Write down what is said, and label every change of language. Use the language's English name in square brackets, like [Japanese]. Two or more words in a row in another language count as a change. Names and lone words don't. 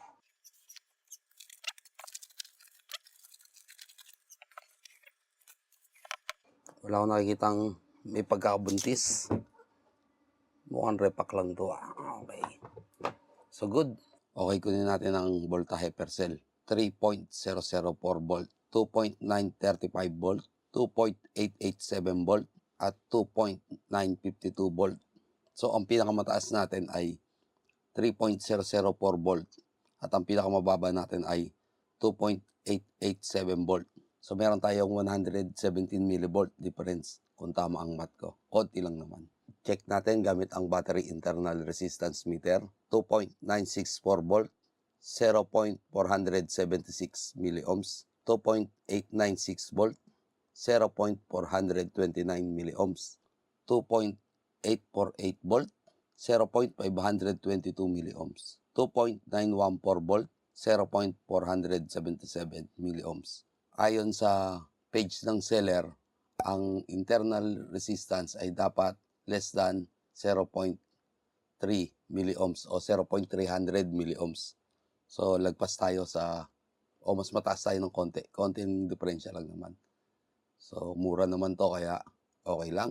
[Filipino] Wala akong nakikitang may pagkakabuntis. Mukhang repack lang to, ah. [English] Okay. So, good. [Filipino] Okay, kunin natin ang voltahe [English] per cell. [Filipino] 3.004 volt, 2.935 volt, 2.887 volt, at 2.952 volt. So, ang pinakamataas natin ay 3.004 volt at ang pinakamababa natin ay 2.887 volt. So, meron tayong 117 [English] millivolt difference [Filipino] kung tama ang math ko. Konti lang naman. Check natin gamit ang [English] battery internal resistance meter. 2.964 volt, 0.476 milliohms. 2.896 volt, 0.429 milliohms. 2.848 volt, 0.522 milliohms. 2.914 volt, 0.477 milliohms. [Filipino] Ayon sa page ng seller, ang [English] internal resistance [Filipino] ay dapat [English] less than 0.3 milliohms [Filipino] o 0.300 milliohms. So, lagpas tayo o mas mataas tayo ng konti. Konting diferensya lang naman. So, mura naman to kaya okay lang.